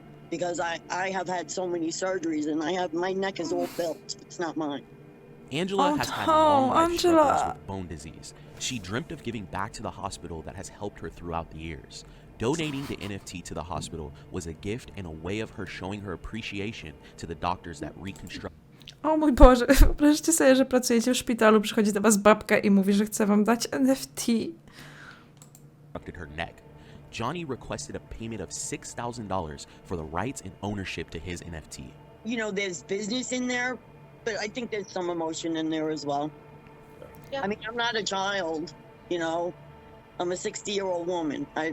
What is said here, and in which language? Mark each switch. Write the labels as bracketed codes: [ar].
[en] Because I have had so many surgeries and my neck is all built. It's not mine. Angela has had long life struggles with bone disease. She dreamt of giving back to the hospital that has helped her throughout the years. Donating the NFT to the hospital was a gift and a way of her showing her appreciation to the doctors that reconstruct. [pl] O mój Boże, wyobraźcie sobie, że pracujecie w szpitalu, przychodzi do was babka i mówi, że chce wam dać NFT. [en] Her neck. Johnny requested a payment of $6,000 for the rights and ownership to his NFT. You know, there's business in there, but I think there's some emotion in there as well. Yeah. I mean, I'm not a child, you know. I'm a 60-year-old woman.